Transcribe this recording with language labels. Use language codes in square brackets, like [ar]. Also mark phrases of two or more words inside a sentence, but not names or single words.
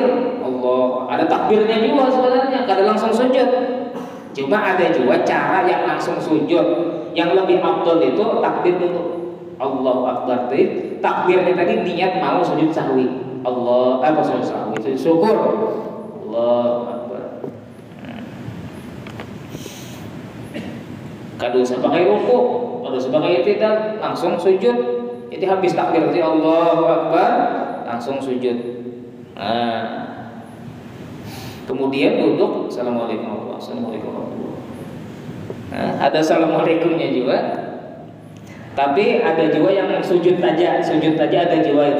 [bjn] Allah, ada takbirnya juga sebenarnya, kada langsung sujud. [id] Cuma ada juga cara yang langsung sujud. Yang lebih afdal itu takbir dulu. [ar] الله أكبر. [id] Takbirnya tadi niat mau sujud sahwi. Sujud sahwi, sujud syukur. [ar] الله أكبر. [bjn] Kada usah pakai ruku, kada usah pakai i'tidal, langsung sujud. [id] Jadi habis takbir tadi [ar] الله أكبر, [id] langsung sujud. Nah, kemudian duduk, [ar] السلام عليكم ورحمة الله. [id] Nah, ada assalamualaikumnya juga. Tapi ada juga yang sujud aja ada juga itu.